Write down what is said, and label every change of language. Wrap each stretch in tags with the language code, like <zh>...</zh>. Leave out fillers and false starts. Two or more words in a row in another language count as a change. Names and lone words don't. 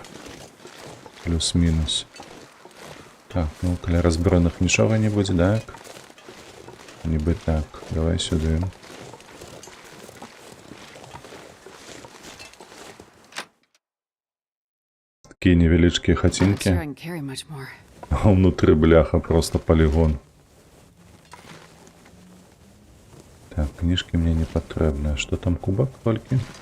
<be>Плюс-мінус. Так, ну, каля разброеных нічога не будзе, так? Нібы так. Давай сюды. Такія невялічкія</be> <en>Sure,</en> <be>хацінкі.</be> <en>I can carry much more.</en> <be>А ўнутры, бляха, просто полігон. Так, кніжкі мне не патрэбныя. Што там, кубак толькі?</be>